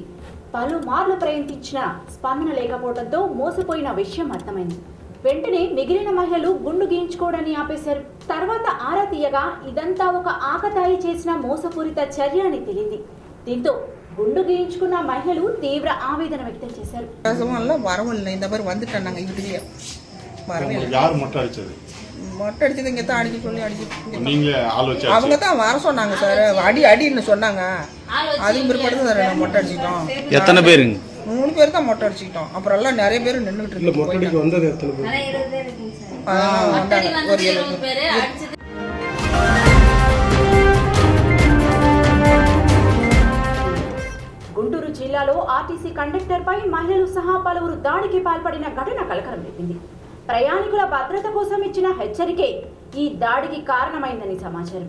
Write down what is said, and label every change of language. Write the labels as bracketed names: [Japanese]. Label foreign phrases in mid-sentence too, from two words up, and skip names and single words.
[Telugu] పలుమార్లు ప్రయత్నించిన స్పందన లేకపోవడంతో మోసపోయిన విషయం అర్థమైంది. వెంటనే మిగిలిన మహిళలు గుండు గీయించుకోవడాన్ని ఆపేశారు. తర్వాత ఆరా తీయగా ఇదంతా ఒక ఆకతాయి చేసిన మోసపూరిత చర్య అని తెలిసింది. దీంతో గుండు గీయించుకున్న మహిళలు తీవ్ర ఆవేదన వ్యక్తం చేశారు. [Tamil] மொட்டை அடிச்சது இங்கே தான் அடிக்க சொல்லி அவங்க தான் வர சொன்னாங்க சார். அடின்னு சொன்னாங்க. அதுவும் பிற்பாடு சார் நம்ம மொட்டை அடிச்சிட்டோம். எத்தனை பேருங்க? 3 பேர் தான் மொட்டை அடிச்சிட்டோம். அப்புறம் எல்லாம் நிறைய பேர் நின்றுட்டு இருக்கு. மொட்டை அடிக்க வந்தது எத்தனை பேர்? ஒரு 70 பேர். [Telugu] గుంటూరు జిల్లాలో ఆర్టీసీ కండక్టర్ పై మహిళలు సహా పలువురు దాడికి పాల్పడిన ఘటన కలకలం రేపింది. ప్రయాణికుల భద్రత కోసం ఇచ్చిన హెచ్చరికే ఈ దాడికి కారణమైందని సమాచారం.